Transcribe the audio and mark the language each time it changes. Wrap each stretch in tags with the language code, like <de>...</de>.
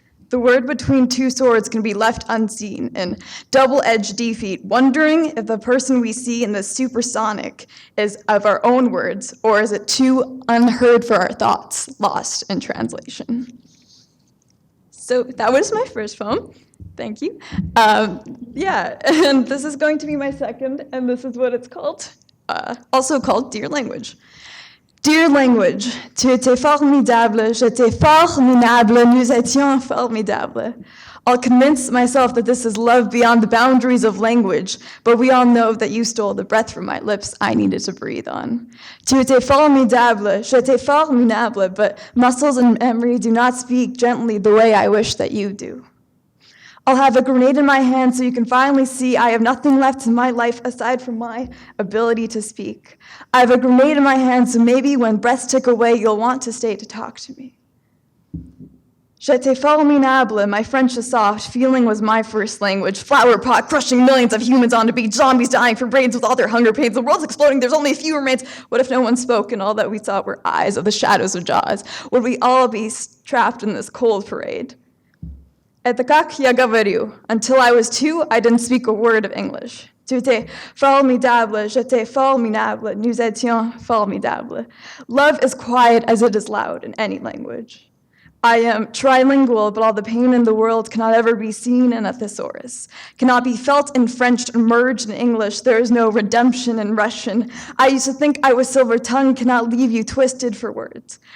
<en>The word between two swords can be left unseen in double-edged defeat, wondering if the person we see in the supersonic is of our own words, or is it too unheard for our thoughts, lost in translation. So that was my first poem. Thank you. Yeah, and this is going to be my second, and this is what it's called, also called Dear Language. Dear language,</en> <fr>tu étais formidable, j'étais formidable, nous étions formidables.</fr> <en>I'll convince myself that this is love beyond the boundaries of language, but we all know that you stole the breath from my lips I needed to breathe on.</en> <fr>Tu étais formidable, j'étais formidable,</fr> <en>but muscles and memory do not speak gently the way I wish that you do. I'll have a grenade in my hand so you can finally see I have nothing left in my life aside from my ability to speak. I have a grenade in my hand so maybe when breaths tick away, you'll want to stay to talk to me.</en> <fr>J'étais formidable,</fr> <en>my French is soft, feeling was my first language. Flower pot crushing millions of humans on a beach, zombies dying from brains with all their hunger pains, the world's exploding, there's only a few remains. What if no one spoke and all that we saw were eyes of the shadows of jaws? Would we all be trapped in this cold parade?</en> <ru>Это как я говорю.</ru> <en>Until I was 2, I didn't speak a word of English.</en> <fr>Tu étais formidable, j'étais formidable, nous étions formidables.</fr> <en>Love is quiet as it is loud in any language. I am trilingual, but all the pain in the world cannot ever be seen in a thesaurus, cannot be felt in French and merged in English. There is no redemption in Russian. I used to think I was silver-tongued, cannot leave you twisted for words.</en>